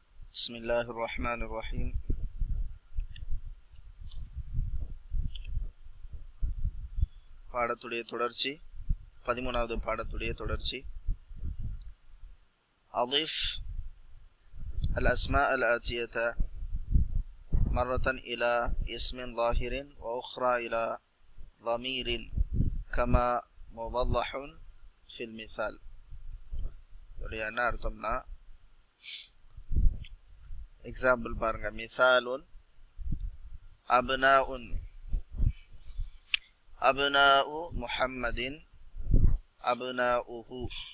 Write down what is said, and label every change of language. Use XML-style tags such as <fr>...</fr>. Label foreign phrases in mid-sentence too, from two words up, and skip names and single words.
<ar>بسم الله الرحمن الرحيم.</ar> <ta>பாடத்துடைய தொடர்ச்சி 13வது பாடத்துடைய தொடர்ச்சி.</ta> <ar>أضف الأسماء الآتية مرة إلى اسم ظاهر وأخرى إلى ضمير كما موضح في المثال.</ar> <ta>என்ன அர்த்தம்னா, எக்ஸாம்பிள் பாருங்க.</ta> <ar>مثالٌ أبناءٌ أبناءُ محمدٍ أبناؤه.</ar>